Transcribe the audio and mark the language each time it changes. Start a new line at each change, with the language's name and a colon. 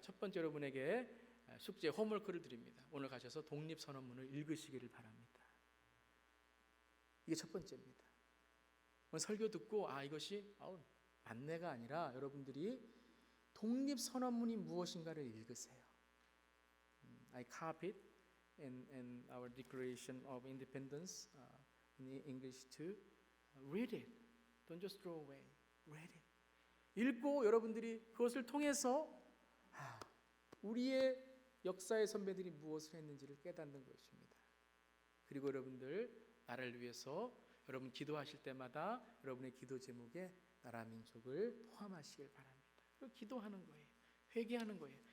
Korean: 첫 번째, 여러분에게 숙제 홈워크를 드립니다. 오늘 가셔서 독립선언문을 읽으시기를 바랍니다. 이게 첫 번째입니다. 오늘 설교 듣고 이것이 만뇌가 아니라 여러분들이 독립선언문이 무엇인가를 읽으세요.
English: I copied in our Declaration of Independence in English too. Read it. Don't just throw away. Read it.
Korean: 읽고 여러분들이 그것을 통해서 우리의 역사의 선배들이 무엇을 했는지를 깨닫는 것입니다. 그리고 여러분들 나라를 위해서 여러분 기도하실 때마다 여러분의 기도 제목에 나라 민족을 포함하시길 바랍니다. 기도하는 거예요. 회개하는 거예요.